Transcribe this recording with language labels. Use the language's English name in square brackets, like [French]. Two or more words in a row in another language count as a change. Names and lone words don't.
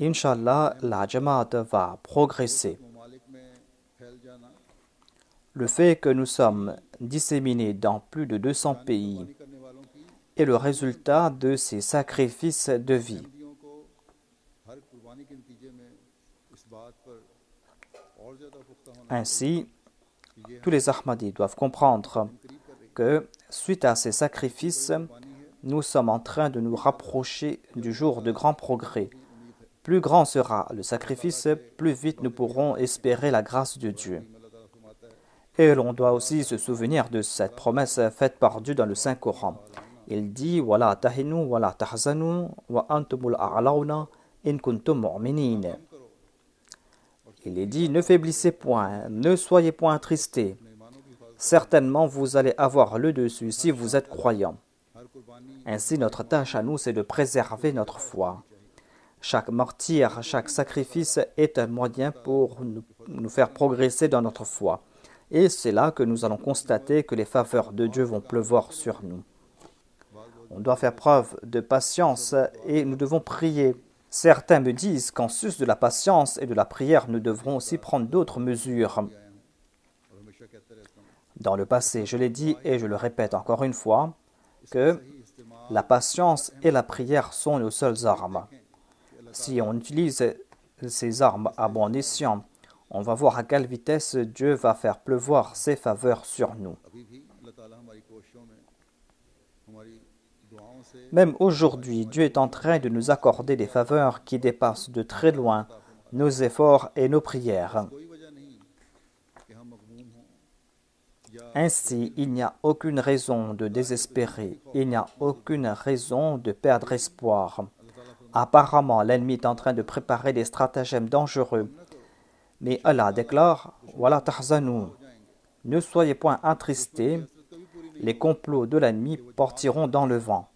[French] Inch'Allah, la Jamaat va progresser. [Urdu] ممالک میں پھیل جانا [French] Le fait que nous sommes disséminés dans plus de 200 pays [Urdu] قربانی کرنے والوں کی [French] est le résultat de ces sacrifices de vie. [Urdu] احمدیوں کو ہر قربانی کے نتیجے میں اس بات پر اور زیادہ پختہ ہونا [French] Ainsi, [Urdu] کہ یہ [French] tous les Ahmadis doivent comprendre [Urdu] قریب کر رہی [French] que, suite à ces sacrifices, nous sommes en train de nous rapprocher du jour de grand progrès. Plus grand sera le sacrifice, plus vite nous pourrons espérer la grâce de Dieu. [Urdu] اللہ تعالیٰ فرماتا ہے [French] Et l'on doit aussi se souvenir de cette promesse faite par Dieu dans le Saint-Coran. Il dit « [Arabic] ولا تهنوا ولا تحزنوا وأنتم الأعلون إن كنتم مؤمنين [French] » Il est dit « Ne faiblissez point, ne soyez point attristés. Certainement vous allez avoir le dessus si vous êtes croyants. » [Urdu] ہر قربانی [French] Ainsi, notre tâche à nous, c'est de préserver notre foi. Chaque martyr, chaque sacrifice est un moyen pour nous faire progresser dans notre foi. Et c'est là que nous allons constater que les faveurs de Dieu vont pleuvoir sur nous. On doit faire preuve de patience et nous devons prier. Certains me disent qu'en sus de la patience et de la prière, nous devrons aussi prendre d'autres mesures. [Urdu] اور ہمیشہ کہتا رہتا ہوں [French] Dans le passé, je l'ai dit et je le répète encore une fois, que [Urdu] صحیح استعمال [French] la patience et la prière sont nos seules armes. Si on utilise ces armes à bon escient, on va voir à quelle vitesse Dieu va faire pleuvoir ses faveurs sur nous. [Urdu] ابھی بھی اللہ تعالیٰ ہماری کوششوں میں ہماری دعاؤں سے [French] Même aujourd'hui, Dieu est en train de nous accorder des faveurs qui dépassent de très loin nos efforts et nos prières. [Urdu] کوئی وجہ نہیں کہ ہم مغموم ہوں یا [French] Ainsi, il n'y a aucune raison de désespérer, il n'y a aucune raison de perdre espoir. Apparemment, l'ennemi est en train de préparer des stratagèmes dangereux, Mais Allah déclare « [Arabic] ولا تحزنوا [French] » Ne soyez point attristés, les complots de l'ennemi partiront dans le vent.